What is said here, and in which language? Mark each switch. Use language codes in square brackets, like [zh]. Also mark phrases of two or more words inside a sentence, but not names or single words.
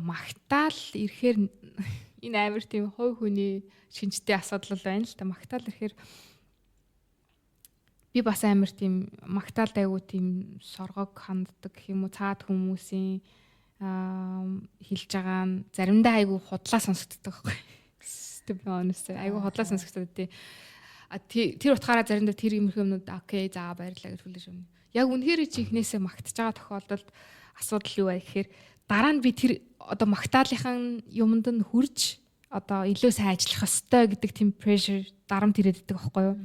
[mn] Магдал ирэхээр энэ амар тийм хувь хүний шинжтэй асуудал байна л та. Магдал ирэхээр би бас амар тийм Магдалд айгу тийм соргог ханддаг гэх юм уу цаад хүмүүсийн хэлж байгаа нь заримдаа айгу худлаа сонсогддог байхгүй. [en] To be honest [mn] айгу худлаа сонсогддог тий. Тэр утгаараа заримдаа тэр юмрх юмнууд окей за баярлалаа гэж хүлээж өгнө. Яг үнэхээр чи ихнээсээ магтаж байгаа тохиолдолд асуудал юу вэ гэхээр дараа нь би тэр одоо Магдалынхан юмд нь хүрж одоо илүү сайн ажиллах ёстой гэдэг тийм pressure дарамт ирээд идэх байхгүй юу?